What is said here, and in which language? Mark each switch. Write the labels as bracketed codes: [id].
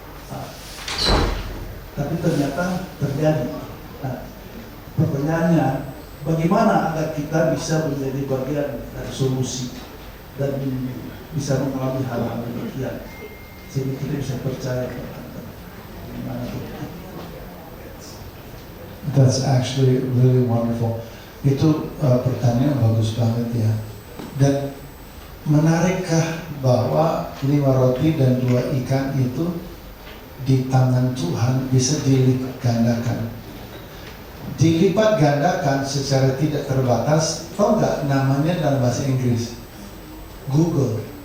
[id] Nah, tapi ternyata terjadi. Nah, pertanyaannya, bagaimana agar kita bisa menjadi bagian dari solusi dan bisa mengalami hal-hal demikian, sehingga kita bisa percaya bagaimana itu. [en] That's actually really wonderful. [id] Itu pertanyaan bagus banget ya. Dan menarikkah bahwa 5 roti dan 2 ikan itu di tangan Tuhan bisa dilipat gandakan? Dilipat gandakan secara tidak terbatas. Tahu nggak namanya dalam bahasa Inggris? Google.